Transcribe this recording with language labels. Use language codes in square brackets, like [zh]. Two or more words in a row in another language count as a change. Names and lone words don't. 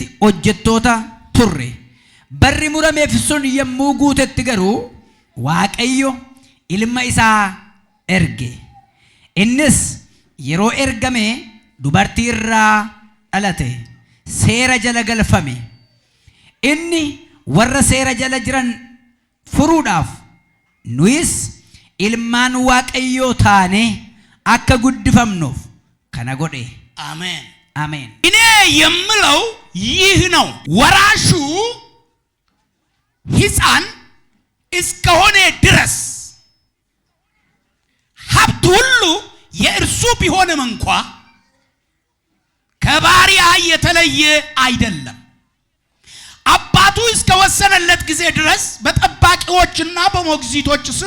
[om] hojjettoota turre barri murameef sun yommuu guutetti garuu waaqayyo ilma isaa erge innis yeroo ergame dubartii irraa dhalate seera jala galfame inni warra seera jala jiran furuudhaaf nuyis ilmaan waaqayyoo taane akka guddifamnuuf kana godhe [am] አሜን አሜን እኔ የምለው ይህ ነው ወራሹ ሕፃን እስከሆነ ድረስ ሀብት ሁሉ የእርሱ ቢሆንም እንኳ ከባሪያ የተለየ አይደለም አባቱ እስከወሰነለት ጊዜ ድረስ በጠባቂዎችና በሞግዚቶች ስር